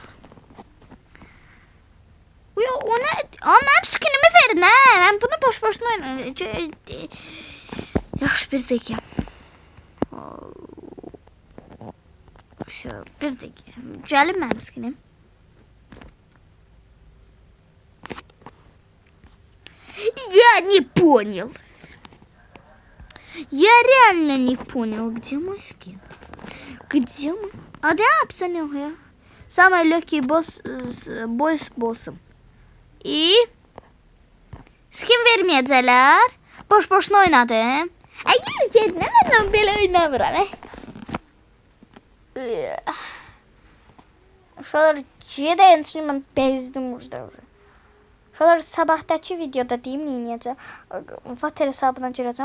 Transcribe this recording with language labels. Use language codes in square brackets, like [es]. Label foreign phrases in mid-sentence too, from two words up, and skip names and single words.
[az] O nə? Mənim skinimi verin, mən bunu boş-boşuna oynayacağım. Yaxşı, bir dəqiqə. Bir dəqiqə. Gəlin mənim skinim. [ru] Я не понял. Я реально не понял, где мой скин. Где мы? Да, описание я. Самый легкий бой с боссом. И скин [az] verməyəcəklər. Boş-boşuna oynadım. Gəlin, mən belə oynamıram. Uşaqlar, gedəyin, çünki mən bezdim burada. Şolar sabahdakı videoda deyim neyniyəcəm. Vater hesabına girəcəm.